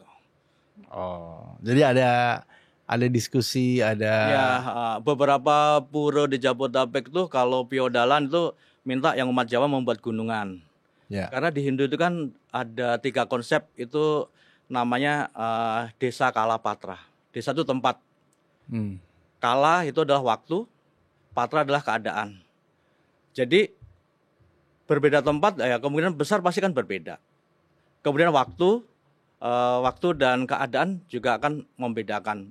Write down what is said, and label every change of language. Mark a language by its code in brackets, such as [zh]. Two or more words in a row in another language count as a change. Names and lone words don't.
[id] Oh, jadi ada diskusi, ada beberapa pura di Jabodetabek tuh kalau piodalan itu minta yang umat Jawa membuat gunungan. Karena di Hindu itu kan ada 3 konsep itu namanya desa kala patra. Desa itu tempat. Kala itu adalah waktu, patra adalah keadaan. Jadi berbeda tempat ya kemungkinan besar pasti kan berbeda. Kemudian waktu dan keadaan juga akan membedakan.